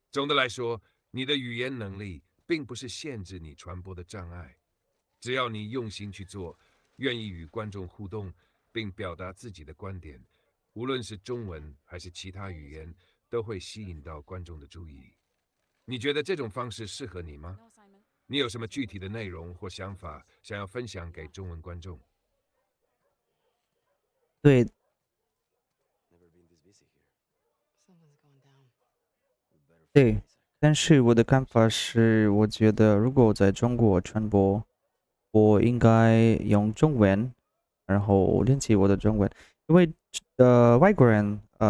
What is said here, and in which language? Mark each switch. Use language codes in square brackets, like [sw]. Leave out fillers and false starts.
[zh] 总的来说，你的语言能力并不是限制你传播的障碍，只要你用心去做，愿意与观众互动，并表达自己的观点，无论是中文还是其他语言，都会吸引到观众的注意。你觉得这种方式适合你吗？你有什么具体的内容或想法想要分享给中文观众？对， [en] Never been this busy here. Something's going down. We better find [zh] 对， [en] Isaac. [zh] 但是我的看法是，我觉得如果我在中国传播，我应该用中文，然后练习我的中文，因为外国人